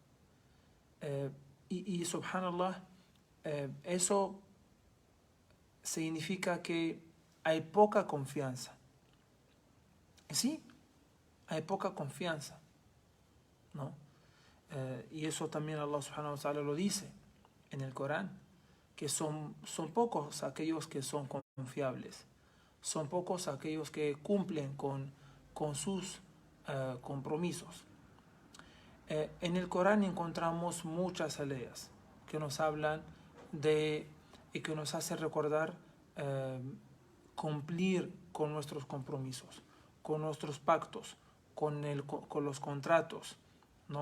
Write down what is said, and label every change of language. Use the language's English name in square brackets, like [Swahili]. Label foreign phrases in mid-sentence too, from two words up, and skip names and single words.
[Spanish] Y subhanallah, eso significa que hay poca confianza. Sí, hay poca confianza, ¿no? Y eso también [Arabic] الله سبحانه وتعالى [Spanish] lo dice en el Corán, que son pocos aquellos que son confiables. Son pocos aquellos que cumplen con sus compromisos. En el Corán encontramos muchas aleas que nos hablan de y que nos hacen recordar cumplir con nuestros compromisos, con nuestros pactos, con los contratos, ¿no?